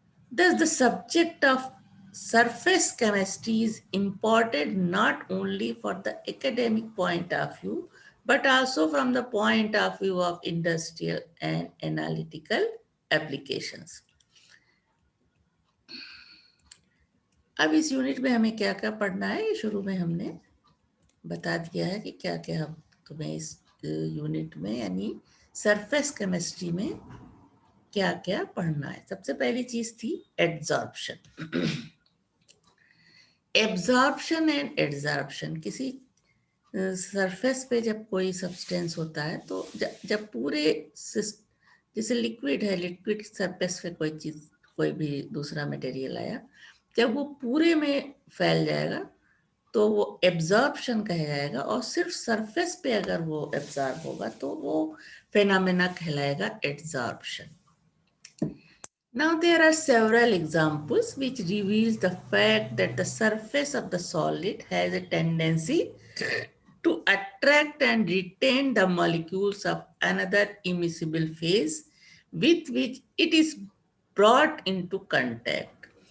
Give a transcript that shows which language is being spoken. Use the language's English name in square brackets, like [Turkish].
[English] Thus, the subject of surface chemistry is important not only for the academic point of view, but also from the point of view of industrial and analytical applications. [Hindi] अब इस unit में हमें क्या क्या पढ़ना है, ये शुरू में हमने बता दिया है कि क्या क्या हम तुम्हें इस यूनिट में यानी सरफेस केमिस्ट्री में क्या क्या पढ़ना है। सबसे पहली चीज थी एड्जॉर्प्शन। एब्जॉर्प्शन एंड एडजॉर्प्शन, किसी सरफेस पे जब कोई सब्सटेंस होता है तो जब पूरे जैसे लिक्विड है, लिक्विड सरफेस पे कोई चीज़, कोई भी दूसरा मटेरियल आया, जब वो पूरे में फैल जाएगा तो वो एब्जॉर्प्शन कहा जाएगा, और सिर्फ सरफेस पे अगर वो एब्जॉर्ब होगा तो वो फेनोमेना कहलाएगा adsorption. [English] Now there are several examples which reveals the fact that the surface of the solid has a tendency to attract and retain the molecules of another immiscible phase with which it is brought into contact.